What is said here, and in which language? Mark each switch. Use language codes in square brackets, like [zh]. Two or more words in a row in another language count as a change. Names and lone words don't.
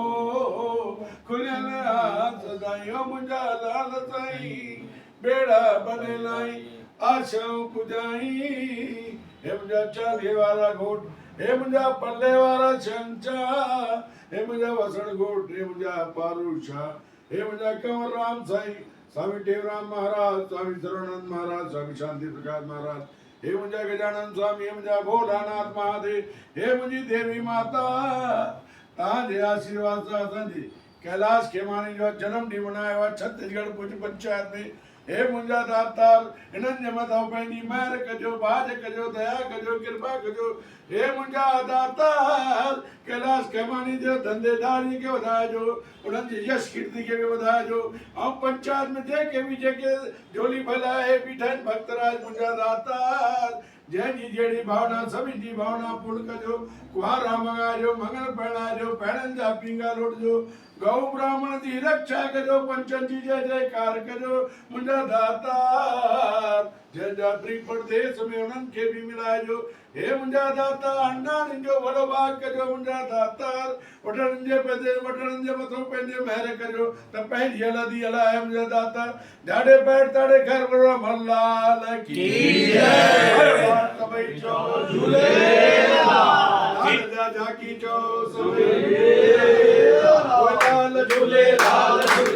[sd] खुलियल सदायो मुंजा लाल साई बेड़ा बने लाई आशाऊं पुजाई हे मुंजा चाले वाला घोट हे मुंजा पल्ले वाला छंचा हे मुंजा वसण घोट हे मुंजा पारुषा हे मुंजा कंवर राम साई स्वामी टेवराम महाराज स्वामी सर्वानंद महाराज स्वामी शांति प्रकाश महाराज हे मुंजा गजानन स्वामी हे मुंजा भोलानाथ महादेव हे मुंजी देवी माता तव्हांजे आशीर्वाद सां असांजी कैलाश खेमाणी जो जन्म ॾींहुं मल्हायो आहे छत्तीसगढ़ भुज पंचायत में हे मुंजा दातार इन्हनि जे मथां पंहिंजी महर कजो बाज कजो दया कजो कृपा कजो हे मुंजा दातार कैलाश खेमाणी जो धंधेदारी खे वधाइजो उन्हनि जी यश कीर्ति खे बि वधाइजो ऐं पंचायत में जेके झोली फैलाए बीठा आहिनि भक्तराज मुंजा दातार जंहिंजी जहिड़ी भावना सभिनी जी भावना पूर्ण कजो कुहारा मंगाइजो मंगल पहिराइजो पहिरनि जा पींगा लोटजो गौ ब्राह्मण जी रक्षा कजो पंचनि जी जय जयकार कजो मुंहिंजा दातार जंहिंजा प्रदेश में उन्हनि खे बि मिलाइजो हे मुंहिंजा दातार अंडाणियुनि जो वॾो भाग कजो मुंहिंजा दातार वठणनि जे मथां पंहिंजे महर कजो त पंहिंजी हलंदी हलाए मुंहिंजा दातार ॾाढे पैर ताड़े घर वरो मल्लाल की जय सभई चो झूलेलाल झाकी चो सभई झूलेलाल